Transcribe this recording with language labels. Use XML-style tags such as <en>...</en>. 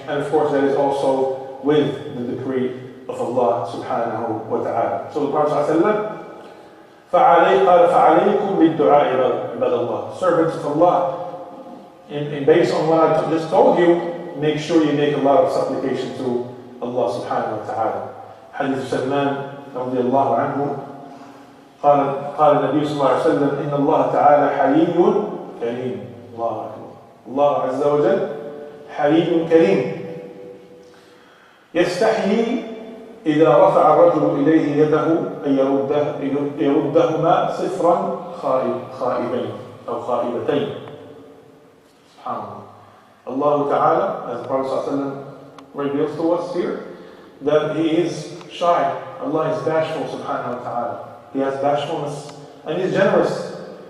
<en>And of course that is also with the decree of Allah subhanahu wa ta'ala. So the Prophet sallallahu</en> <ar>فَعَلَيْكُمْ بِالدُّعَاءِ عِبَادَ اللَّهِ.</ar> <en>Servants of Allah, and based on what I just told you, make sure you make a lot of supplication to Allah subhanahu wa ta'ala.</en> <ar>Hadith Salman رضي الله عنه قال النبي صلى الله عليه وسلم إن الله تعالى حيي كريم. الله أكبر. الله عز وجل حليم كريم. يستحيي إذا رفع الرجل إليه يده أن يردهما صفرا خائبين أو خائبتين. سبحان الله.</ar> <en>Allah Ta'ala, as the Prophet ﷺ reveals to us here, that He is shy. Allah is bashful, subhanahu wa ta'ala. He has bashfulness and He's generous.</en>